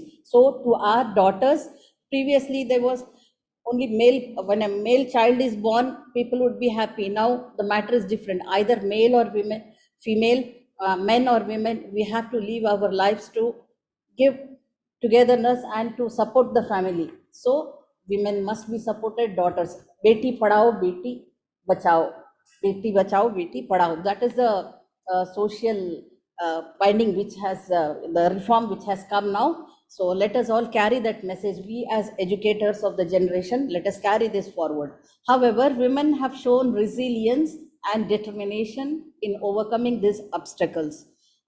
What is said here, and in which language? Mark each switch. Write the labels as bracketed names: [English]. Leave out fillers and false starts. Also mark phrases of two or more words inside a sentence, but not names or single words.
[English] So to our daughters, previously there was only male, when a male child is born, people would be happy. Now the matter is different. Either male or women, female, men or women, we have to live our lives to give togetherness and to support the family. So women must be supported, daughters. [Hindi] बेटी पढ़ाओ, बेटी बचाओ। बेटी बचाओ, बेटी पढ़ाओ. [English] That is the social binding which has, the reform which has come now. So let us all carry that message. We as educators of the generation, let us carry this forward. However, women have shown resilience and determination in overcoming these obstacles.